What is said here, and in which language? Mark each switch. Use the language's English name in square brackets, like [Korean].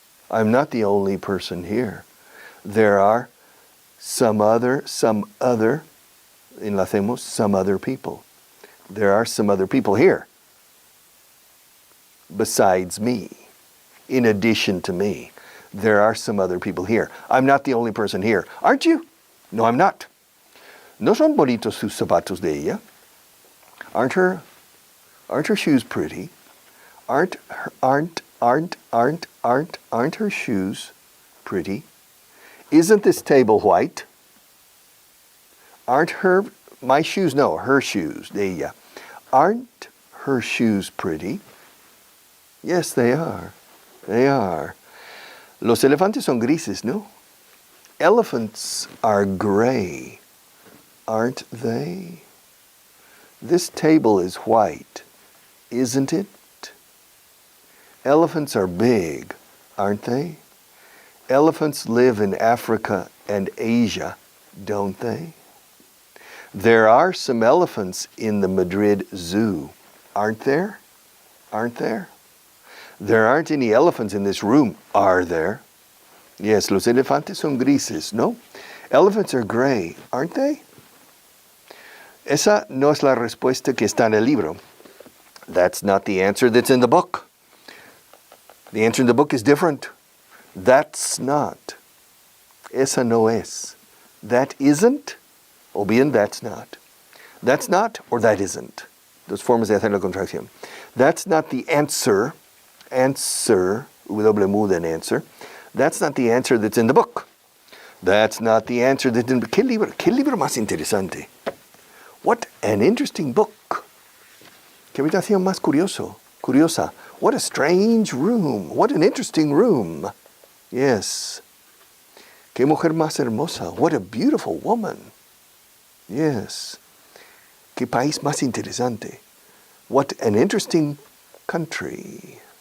[English] I'm not the only person here. There are some other, enlacemos, some other people. There are some other people here. Besides me. In addition to me. There are some other people here. I'm not the only person here. Aren't you? No, I'm not. [Spanish] ¿No son bonitos sus zapatos de ella? [English] Aren't her shoes pretty? Aren't her shoes pretty? Isn't this table white? Aren't my shoes, no, her shoes, [Spanish] de ella. [English] Aren't her shoes pretty? Yes, they are. They are. [Spanish] Los elefantes son grises, no? [English] Elephants are gray, aren't they? This table is white, isn't it? Elephants are big, aren't they? Elephants live in Africa and Asia, don't they? There are some elephants in the Madrid Zoo, aren't there? Aren't there? There aren't any elephants in this room, are there? [Spanish] Yes, los elefantes son grises, ¿no? [English] Elephants are gray, aren't they? [Spanish] Esa no es la respuesta que está en el libro. [English] That's not the answer that's in the book. The answer in the book is different. That's not. [Spanish] Esa no es. [English] That isn't, [Spanish] o bien [English] that's not. That's not or that isn't. [Spanish] Dos formas de hacer la contracción. [English] That's not the answer. Answer, [Spanish] W muda en [English] answer. That's not the answer that's in the book. That's not the answer that's in the book. [Spanish] ¿Qué libro más interesante? [English] What an interesting book. [Spanish] Qué habitación más curiosa. [English] What a strange room. What an interesting room. Yes. [Spanish] Qué mujer más hermosa. [English] What a beautiful woman. Yes. [Spanish] Qué país más interesante. [English] What an interesting country.